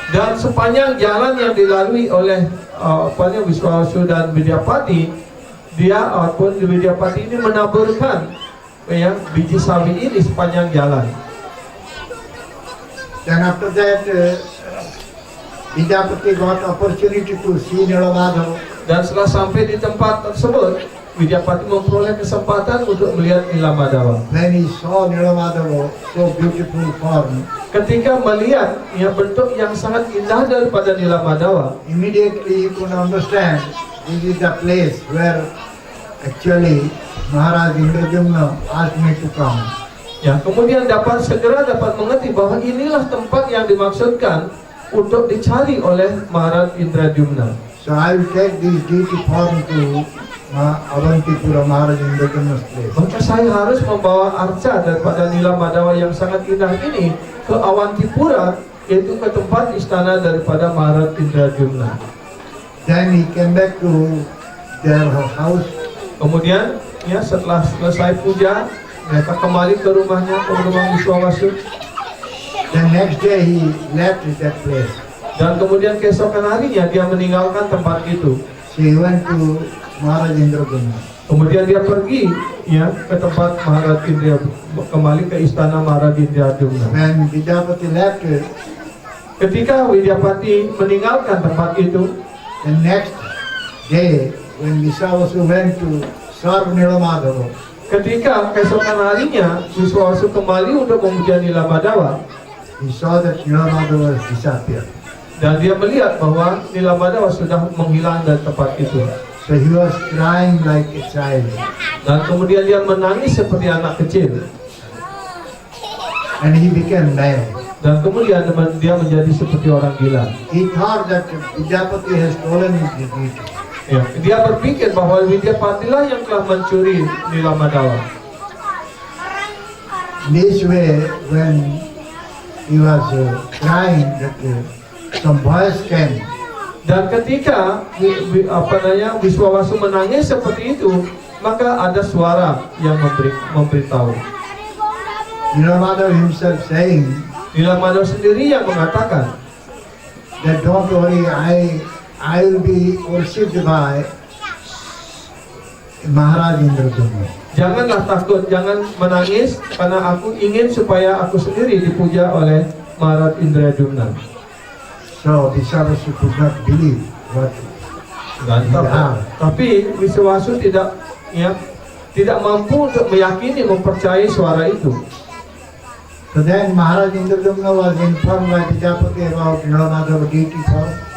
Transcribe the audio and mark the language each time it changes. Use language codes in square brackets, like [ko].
[id] Dan sepanjang jalan yang dilalui oleh Wiswawasyu dan Widyapati, Widyapati ini menaburkan biji sawi ini sepanjang jalan. [en] Then after that, Vidyapati got opportunity to see Nilamadhava. [id] Dan setelah sampai di tempat tersebut, Widyapati memperoleh kesempatan untuk melihat Nilamadhava. [en] When he saw Nilamadhava, so beautiful form, [id] Ketika melihat bentuk yang sangat indah daripada Nilamadhava, [en] immediately he could understand this is the place where actually Maharaj Indradyumna asked me to come. [id] kemudian segera dapat mengerti bahwa inilah tempat yang dimaksudkan untuk dicari oleh Maharaj Indradyumna. [en] So I will take this deity form to Avantipura Maharaj Indradyumna's place. [id] Maka saya harus membawa arca daripada Nilamadhava yang sangat indah ini ke Avantipura, yaitu ke tempat istana daripada Maharaj Indradyumna. [en] Then he came back to their house. [id] Kemudian setelah selesai puja, mereka kembali ke rumahnya, ke rumah Wiswawasyu. [en] The next day he left that place. [id] Dan kemudian keesokan harinya dia meninggalkan tempat itu. [en] So he went to Maharaj Indradyumna. [id] Kemudian dia pergi ke tempat Maharaj Indradyumna, kembali ke istana Maharaj Indradyumna. [en] When Vidyapati left, [id] Ketika Widyapati meninggalkan tempat itu, [en] the next day when Viswavasu went to serve Nilamadhava, [id] ketika keesokan harinya Wiswawasyu kembali untuk memuja Nilamadhava, [en] he saw that Nilamadhava has disappeared. [id] dan dia melihat bahwa Nilamadhava sudah menghilang dari tempat itu. [en] So he was crying like a child. [id] Dan kemudian dia menangis seperti anak kecil. [en] And he became mad. [id] Dan kemudian dia menjadi seperti orang gila. [en] He thought that Vidyapati has stolen his deity. [id] Dia berpikir bahwa Widyapati lah yang telah mencuri Nilamadhava. [en] This way, when he was crying, that some boys came. [id] Dan ketika Wiswawasyu menangis seperti itu, maka ada suara yang memberitahu. [en] Nilamadhava himself saying [id] Nilamadhava sendiri yang mengatakan [en] that don't worry, I will be worshipped by Maharaj Indradyumna. [id] janganlah takut, jangan menangis, karena aku ingin supaya aku sendiri dipuja oleh Maharaj Indradyumna. [en] So Viswavasu could not believe what [id] Tapi Wiswawasyu tidak mampu untuk meyakini, mempercayai suara itu. [en] So then Maharaj Indradyumna was informed by Vidyapati about Nilamadhava deity form.